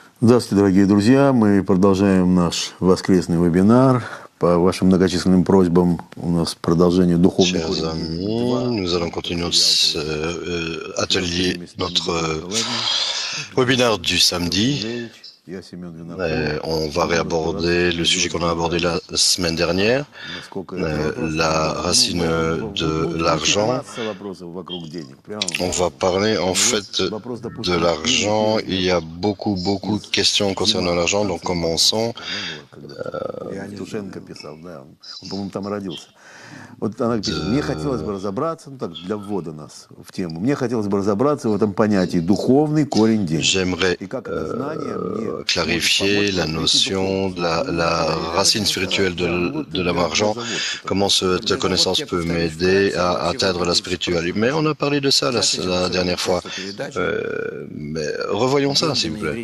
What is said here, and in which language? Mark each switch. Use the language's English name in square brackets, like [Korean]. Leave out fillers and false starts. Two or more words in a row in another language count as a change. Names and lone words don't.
[Russian] Здравствуйте, дорогие друзья. Мы продолжаем наш воскресный вебинар. По вашим многочисленным просьбам у нас продолжение духовной. [French] Chers amis, nous allons continuer notre atelier, notre webinaire du samedi. On va réaborder le sujet qu'on a abordé la semaine dernière, la racine de l'argent. On va parler en fait de l'argent. Il y a beaucoup de questions concernant l'argent, donc commençons. [Russian] Вот она пишет, мне хотелось бы разобраться, ну так, для ввода нас в тему, мне хотелось бы разобраться в этом понятии духовный корень денег. [French] J'aimerais clarifier la notion de la racine spirituelle de l'argent, comment cette connaissance peut m'aider à atteindre la spiritualité. Mais on a parlé de ça la dernière fois. Mais revoyons ça, s'il vous plaît.